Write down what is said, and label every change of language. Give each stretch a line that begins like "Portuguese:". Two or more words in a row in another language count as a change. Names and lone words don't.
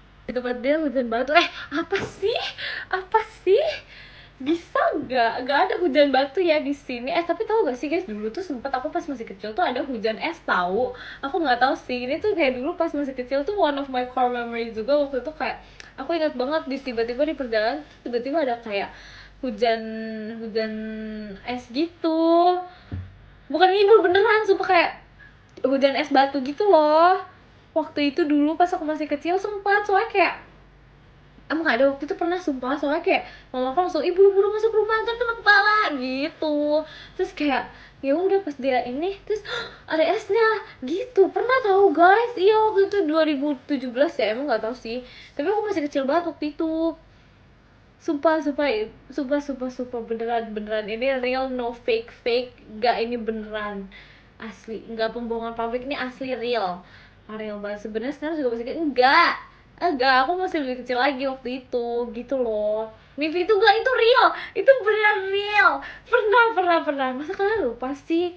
Indonesian: Di tempat dia hujan batu. Apa sih? Apa sih? Bisa nggak ada hujan batu ya di sini. Tapi tahu gak sih guys, dulu tuh sempat aku pas masih kecil tuh ada hujan es tahu. Aku nggak tahu sih, ini tuh kayak dulu pas masih kecil tuh
English: one of my core memories
Indonesian: juga. Waktu itu kayak aku ingat banget tiba-tiba di perjalanan tiba-tiba ada kayak hujan hujan es gitu. Bukan ngibul beneran, sumpah kayak hujan es batu gitu loh. Waktu itu dulu pas aku masih kecil sempat, soalnya kayak emang ada waktu itu pernah sumpah, soalnya kayak mama aku langsung buru-buru masuk rumah kan kena kepala gitu. Terus kayak ya udah pas dia ini terus ada esnya gitu. Pernah tahu guys, iya waktu itu 2017 ya, emang nggak tahu sih, tapi aku masih kecil banget waktu itu. Sumpah beneran ini
English: real, no fake,
Indonesian: gak ini beneran asli, nggak pembohongan pabrik, ini asli real banget. Sebenarnya sekarang juga masih kayak enggak, aku masih lebih kecil lagi waktu itu gitu loh. Mimpi itu enggak, itu real, itu beneran real. Pernah masa kalian lupa sih?